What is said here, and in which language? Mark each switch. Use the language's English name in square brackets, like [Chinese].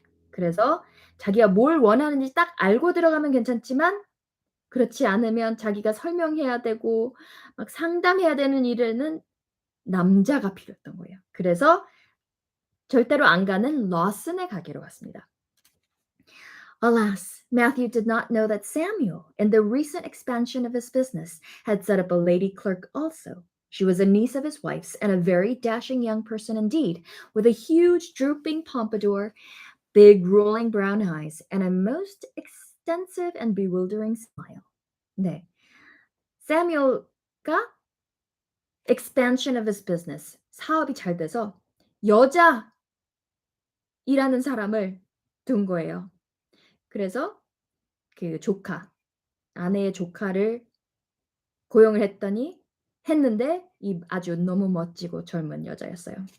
[Korean] 그래서 자기가 뭘 원하는지 딱 알고 들어가면 괜찮지만 그렇지 않으면 자기가 설명해야 되고 막 상담해야 되는 일에는 남자가 필요했던 거예요. 그래서 절대로 안 가는 러슨에 가기로 했습니다. [English] Alas, Matthew did not know that Samuel, in the recent expansion of his business, had set up a lady clerk also. She was a niece of his wife's and a very dashing young person indeed, with a huge drooping pompadour, big rolling brown eyes, and a most extensive and bewildering smile. [Korean] 네. Samuel가 [English] expansion of his business, [Korean] 사업이 잘 돼서 여자이라는 사람을 둔 거예요. 그래서 그 조카, 아내의 조카를 고용을 했는데 이 아주 너무 멋지고 젊은 여자였어요.